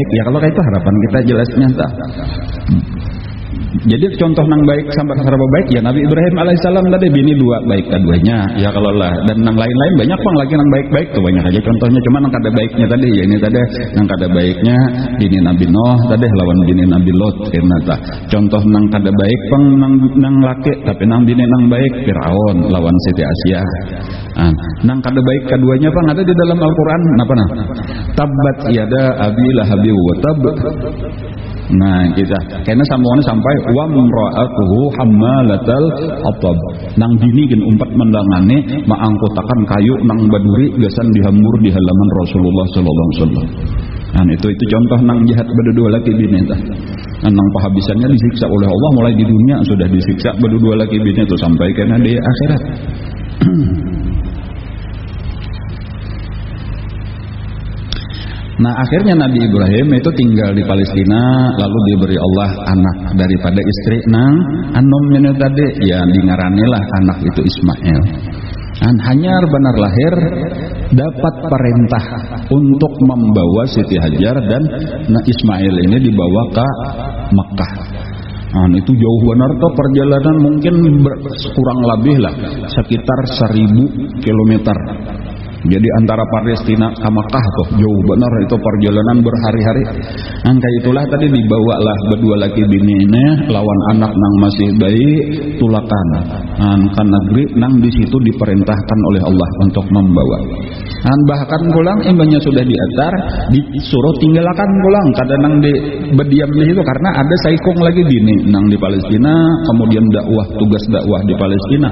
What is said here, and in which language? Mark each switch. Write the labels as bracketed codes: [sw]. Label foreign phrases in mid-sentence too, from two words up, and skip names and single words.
[bjn] Ya kalau kayak itu harapan kita jelasnya tak. Jadi contoh nang baik sampai saraba baik ya Nabi Ibrahim alaihissalam tadi bini 2 baik keduanya ya kalau lah, dan nang lain-lain banyak bang lagi nang baik-baik tuh banyak aja contohnya, cuma nang kada baiknya tadi ya ini tadi nang kada baiknya bini Nabi Nuh tadi lawan bini Nabi Lot ternyata contoh nang kada baik bang nang laki tapi nang bini nang baik Fir'aun lawan Siti Asyah. Nang kada baik keduanya bang ada di dalam Al-Quran apa nah [ar] تبت يدا أبي لهب وتب. [bjn] Nah kita karena sambungannya sampai [ar] وامرأته حمالة الحطب. [bjn] Nang bini gen umpat mendangane maangkutakan kayu nang baduri gasan dihambur di halaman Rasulullah [ar] صلى الله عليه وسلم. [bjn] Nah itu contoh nang jahat berdua laki bini tah. Nang pahabisannya disiksa oleh Allah mulai di dunia sudah disiksa berdua laki bini itu sampai kena di akhirat. Nah akhirnya Nabi Ibrahim itu tinggal di Palestina, lalu diberi Allah anak daripada istri nang anom ini tadi ya dingaranilah anak itu Ismail. Dan hanyar benar lahir dapat perintah untuk membawa Siti Hajar dan Ismail ini dibawa ke Mekah. Itu jauh benar tuh perjalanan, mungkin kurang lebih lah sekitar 1000 kilometer. Jadi antara Palestina ke Mekah tuh jauh benar itu perjalanan berhari-hari. Kayak itulah tadi dibawalah berdua laki bini ini lawan anak nang masih bayi tulakan. Kan negeri nang di situ diperintahkan oleh Allah untuk membawa. Bahkan pulang imbanya sudah diatar disuruh tinggalkan pulang kadang nang di berdiam di situ karena ada saikung lagi bini nang di Palestina, kemudian tugas dakwah di Palestina.